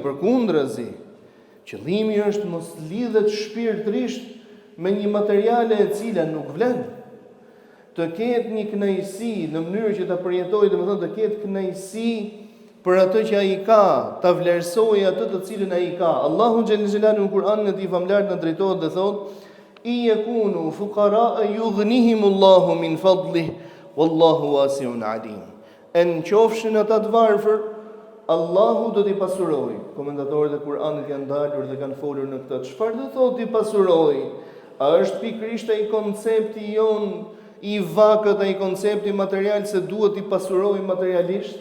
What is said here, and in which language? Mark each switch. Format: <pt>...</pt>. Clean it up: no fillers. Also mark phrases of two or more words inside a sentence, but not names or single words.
<sq>Përkundrazi, qëllimi është mos lidhet shpirtërisht me një materiale e cila nuk vlen. Të ketë një kënaqësi në mënyrë që ta përjetojë, domethënë të ketë kënaqësi për atë që ai ka, ta vlerësojë atë të cilën ai ka. Allahu</sq> <ar>جل جلاله</ar> <sq>në Kur'anin e tij famlar na drejtohet dhe thotë:</sq> <ar>"إن يكونوا فقراء يغنهم الله من فضله والله واسع عليم."</ar> <sq>En qofshin ata të varfër, Allahu do t'i pasurojë. Komentatorët e Kur'anit janë dalur dhe kanë folur në këtë. Çfarë do thotë t'i pasurojë? A është pikërisht ai koncepti jon i vakët, ai koncepti material se duhet t'i pasurojë materialisht?</sq>